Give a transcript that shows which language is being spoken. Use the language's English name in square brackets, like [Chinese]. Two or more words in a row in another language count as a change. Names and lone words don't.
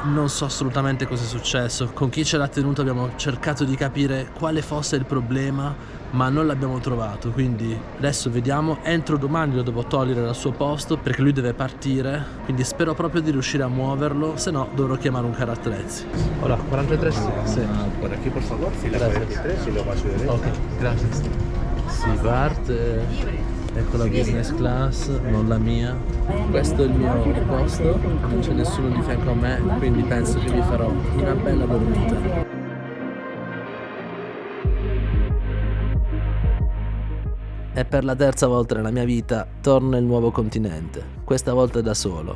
[Italian] Non so assolutamente cosa è successo. Con chi ce l'ha tenuto abbiamo cercato di capire quale fosse il problema, ma non l'abbiamo trovato. Quindi adesso vediamo, entro domani lo devo togliere dal suo posto perché lui deve partire, quindi spero proprio di riuscire a muoverlo, se no dovrò chiamare un carro attrezzi. [Spanish] Hola, 43? Sì. Por aquí, por favor, fila 43 y luego a su derecha. [Italian] Ok, grazie. Si parte. Ecco la business class, non la mia. Questo è il mio posto, non c'è nessuno di fianco a me, quindi penso che mi farò una bella dormita. E per la terza volta nella mia vita torno nel nuovo continente, questa volta da solo.